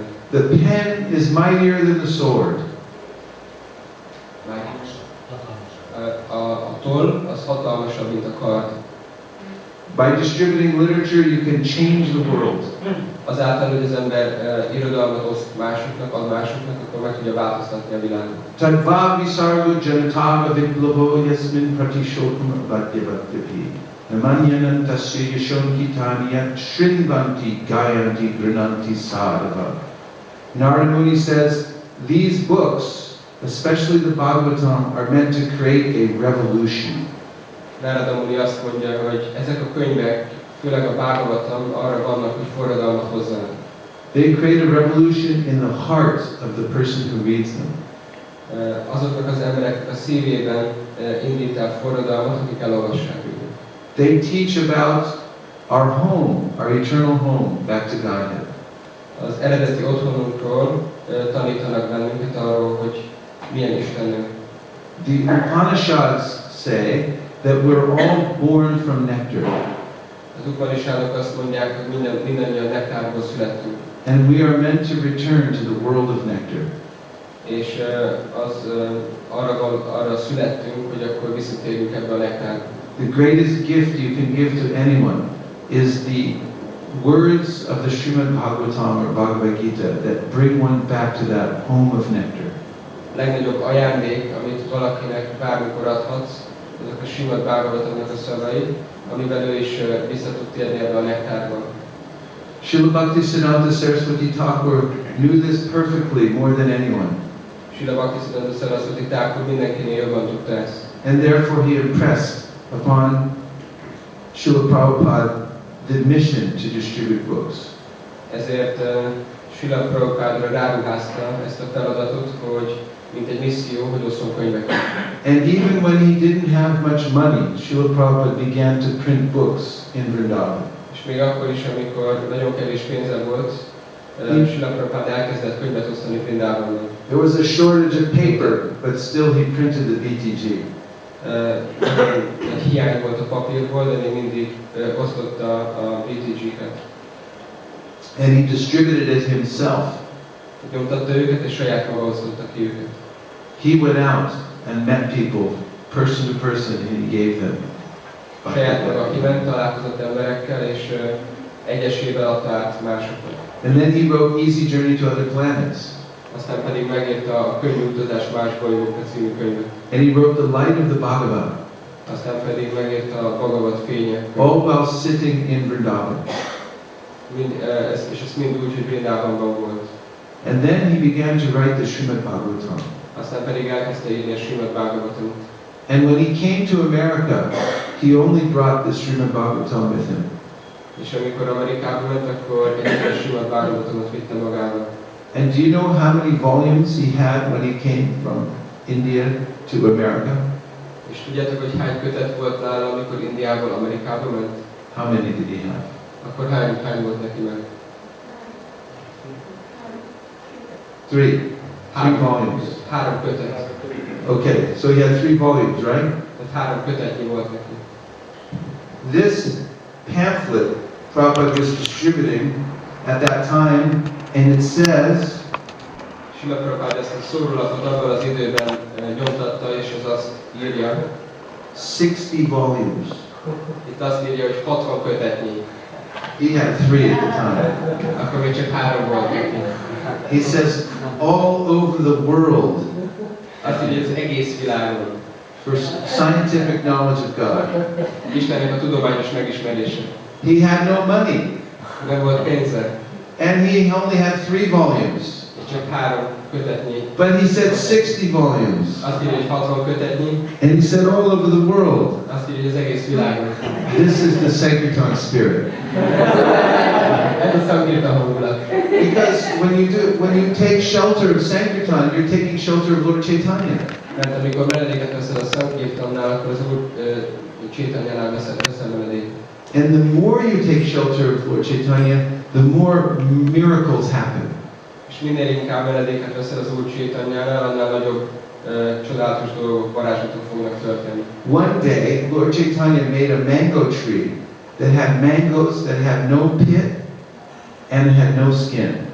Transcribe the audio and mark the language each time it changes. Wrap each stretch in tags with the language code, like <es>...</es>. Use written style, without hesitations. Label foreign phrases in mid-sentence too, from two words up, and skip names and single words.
<en>The pen is mightier than the sword.</en> <hu>A toll az hatalmasabb, mint a kard.</hu> <en>By distributing literature, you can change the world.</en> <hu>Azáltal, hogy az ember irodalmat oszt másoknak, ad másoknak, akkor meg tudja változtatni a világot.</hu> <sa>तद्वाग् विसर्गो जनताघ विप्लवो यस्मिन् प्रतिश्लोकम् अबद्धवत्यपि. नामान्यनन्तस्य यशोऽङ्कितानि यत् शृण्वन्ति गायन्ति गृणन्ति साधवः.</sa> <en>Narada Muni says, these books, especially the Bhagavatam, are meant to create a revolution.</en> <hu>Narada Muni azt mondja, hogy ezek a könyvek, főleg a Bhagavatam, arra vannak, hogy forradalmat hozzanak.</hu> <en>They create a revolution in the heart of the person who reads them.</en> <hu>Azoknak az embereknek a szívében indít el forradalmat, akik elolvassák őket.</hu> <en>They teach about our home, our eternal home, back to Godhead.</en> <hu>Az eredeti otthonunkról tanítanak bennünket arról, hogy milyen Istenünk.</hu> <en>The Upanishads say that we're all born from nectar,</en> <hu>Az Upanishadok azt mondják, hogy mindannyian nektárból születtünk.</hu> <en>and we are meant to return to the world of nectar.</en> <hu>És arra születtünk, hogy akkor visszatérünk ebbe a nektárba.</hu> <en>The greatest gift you can give to anyone is the words of the Srimad Bhagavatam or Bhagavad Gita that bring one back to that home of nectar.</en> <hu>A legnagyobb ajándék, amit valakinek bármikor adhatsz, azok a Srimad Bhagavatamnak a szavai, amivel ő is vissza tud térni ebbe a nektárba.</hu> <en>Srila Bhaktisiddhanta Saraswati Thakur knew this perfectly more than anyone,</en> <hu>Srila Bhaktisiddhanta Saraswati Thakur mindenkinél jobban tudta ezt.</hu> <en>and therefore he impressed upon Srila Prabhupada the mission to distribute books.</en> <hu>Ezért Srila Prabhupádra ráruházta ezt a feladatot, hogy mint egy misszió, hogy osszon könyveket.</hu> <en>And even when he didn't have much money, Srila Prabhupada began to print books in Vrindavan.</en> <hu>És még akkor is, amikor nagyon kevés pénze volt, Srila Prabhupád elkezdett könyvet osztani Vrindávonban.</hu> <en>There was a shortage of paper, but still he printed the VTG.</en> <hu>Egy hiány volt a papírból, de még mindig osztotta a VTG-ket.</hu> <en>And he distributed it himself.</en> <hu>Nyomtatta őket, és saját maga osztotta ki őket.</hu> <en>He went out and met people, person to person, and he gave them.</en> <hu>Saját maga kiment, találkozott emberekkel, és egyesével adta át másoknak.</hu> <en>And then he wrote Easy Journey to Other Planets.</en> <hu>Aztán pedig megírta a Könnyű utazás más bolygókra című könyvet.</hu> <en>And he wrote The Light of the Bhagavad,</en> <hu>Aztán pedig megírta a Bhagavad fénye.</hu> <en>all while sitting in Vrindavan.</en> <hu>És ez mind úgy, hogy Vrindávonban volt.</hu> <en>And then he began to write the Srimad Bhagavatam.</en> <hu>Aztán pedig elkezdte írni a Srimad Bhagavatamot.</hu> <en>And when he came to America, he only brought the Srimad Bhagavatam with him.</en> <hu>És amikor Amerikába ment, akkor egy Srimad Bhagavatamot vitte magával.</hu> <en>And do you know how many volumes he had when he came from India to America?</en> <hu>És tudjátok, hogy hány kötet volt nála, amikor Indiából Amerikába ment?</hu> <en>How many did he have?</en> <hu>Akkor hány volt neki meg?</hu> <en>Three volumes.</en> <hu>3 kötet.</hu> <en>Okay, so he had 3 volumes, right?</en> <hu>Tehát 3 kötetnyi volt neki.</hu> <en>This pamphlet Prabhupada was distributing at that time, and it says,</en> <hu>Srila Prabhupád ezt a szórólapot abban az időben nyomtatta, és az azt írja.</hu> <en>60 volumes.</en> <hu>Itt azt írja, hogy 60 kötetnyi.</hu> <en>He had 3 at the time.</en> <hu>Akkor még csak 3 volt neki.</hu> <en>He says, all over the world,</en> <hu>Azt írja, hogy az egész világon.</hu> <en>for scientific knowledge of God.</en> <hu>Istennek a tudományos megismerése.</hu> <en>He had no money,</en> <hu>Nem volt pénze,</hu> <en>and he only had 3 volumes.</en> <hu>és csak 3 kötetnyi.</hu> <en>But he said 60 volumes.</en> <hu>Azt írja, hogy 60 kötetnyi.</hu> <en>And he said all over the world.</en> <hu>Azt írja, hogy az egész világon.</hu> <en>This is the Sankirtan spirit.</en> <hu>Ez a Sankirtan hangulat.</hu> <en>Because when you take shelter of Sankirtan, you're taking shelter of Lord Chaitanya.</en> <hu>Mert amikor menedéket veszel a Sankirtannál, akkor az Úr Chaitanyánál veszel menedéket.</hu> <en>And the more you take shelter of Lord Chaitanya, the more miracles happen.</en> <hu>És minél inkább menedéket veszel az Úr Chaitanyánál, annál nagyobb csodálatos dolgok, varázslatok fognak történni.</hu> <en>One day, Lord Chaitanya made a mango tree that had mangoes that had no pit and had no skin.</en>